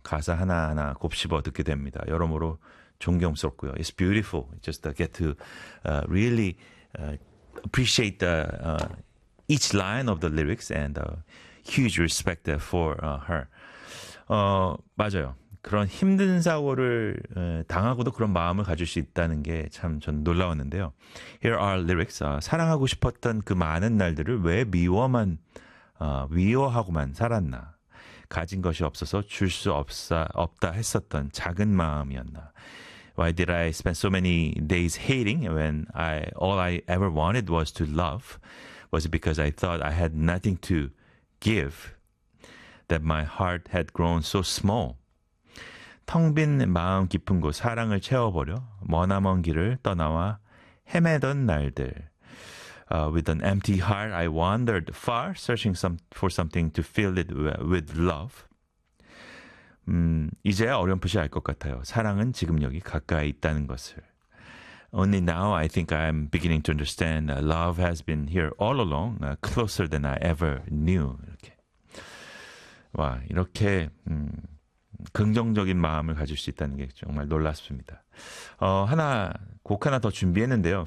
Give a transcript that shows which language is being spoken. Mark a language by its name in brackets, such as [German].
[Korean] 가사 하나하나 곱씹어 듣게 됩니다. 여러모로 존경스럽고요. [English] It's beautiful. Just to get to really appreciate the each line of the lyrics and huge respect for her. [Korean] 맞아요. 그런 힘든 사고를 당하고도 그런 마음을 가질 수 있다는 게 참 전 놀라웠는데요. [English] Here are lyrics. [Korean] 사랑하고 싶었던 그 많은 날들을 왜 미워만 미워하고만 살았나? 가진 것이 없어서 줄 수 없다 했었던 작은 마음이었나? [English] Why did I spend so many days hating when all I ever wanted was to love? Was it because I thought I had nothing to give? That my heart had grown so small? [Korean] 텅 빈 마음 깊은 곳 사랑을 채워버려 머나먼 길을 떠나와 헤매던 날들. [English] With an empty heart, I wandered far, searching for something to fill it with love. [Korean] 이제 어렴풋이 알 것 같아요. 사랑은 지금 여기 가까이 있다는 것을. [English] Only now I think I'm beginning to understand love has been here all along, closer than I ever knew. [Korean] 이렇게. 와, 이렇게 긍정적인 마음을 가질 수 있다는 게 정말 놀랍습니다. 하나, 곡 하나 더 준비했는데요.